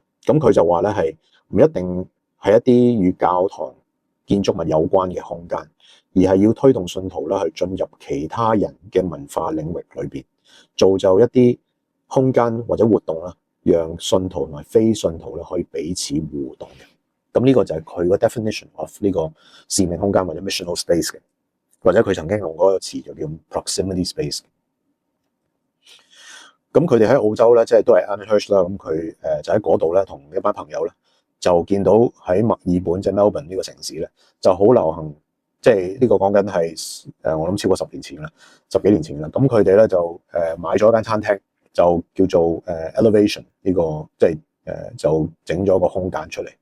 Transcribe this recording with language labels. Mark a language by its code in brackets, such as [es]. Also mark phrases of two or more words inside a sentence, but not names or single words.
[yue] 咁佢就話咧係唔一定係一啲與教堂建築物有關嘅空間，而係要推動信徒啦去進入其他人嘅文化領域裏邊，造就一啲空間或者活動啦，讓信徒同埋非信徒咧可以彼此互動嘅。咁呢個就係佢個 [en] definition of [yue] 呢個使命空間或者 [en] missional space [yue] 嘅，或者佢曾經用嗰個詞就叫 [en] proximity space。 [yue] 咁佢哋喺澳洲咧，即係都係 Alan Hirsch 啦。咁佢就喺嗰度咧，同一班朋友咧，就見到喺墨爾本即係 Melbourne 呢個城市咧，就好流行，即係呢個講緊係我諗超過10年前啦，10幾年前啦。咁佢哋咧就買咗一間餐廳，就叫做Elevation 呢個，即係就整咗個空間出嚟。